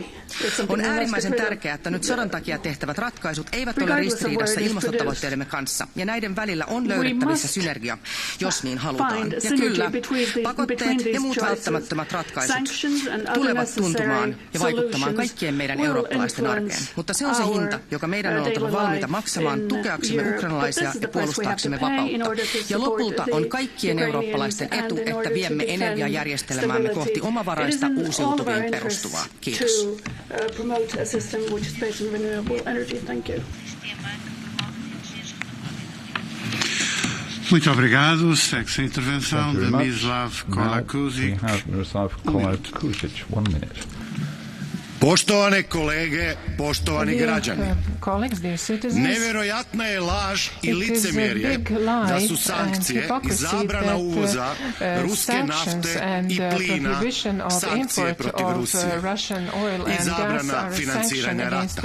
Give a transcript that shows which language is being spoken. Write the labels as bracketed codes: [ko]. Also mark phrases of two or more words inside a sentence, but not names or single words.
[fi] On äärimmäisen tärkeää, että nyt sodan takia tehtävät ratkaisut eivät ole ristiriidassa ilmastotavoitteidemme kanssa, ja näiden välillä on löydettävissä synergia, jos niin halutaan. Ja kyllä, pakotteet ja muut välttämättömät ratkaisut tulevat tuntumaan ja vaikuttamaan kaikkien meidän eurooppalaisten arkeen. Mutta se on se hinta, joka meidän on oltava valmiita maksamaan tukeaksemme ukrainalaisia ja puolustaaksemme vapautta. Ja lopulta on kaikkien eurooppalaisten etu, että viemme energiajärjestelmäämme kohti omavaraista uusiutuviin perustuvaa. Kiitos. [pt] Muito obrigado. Segue-se a intervenção de Miroslav Kolakusic. [hr] Poštovane kolege, poštovani građani, nevjerojatna je laž i licemjerje da su sankcije i zabrana uvoza ruske nafte i plina sankcije protiv Rusije i zabrana financiranja rata.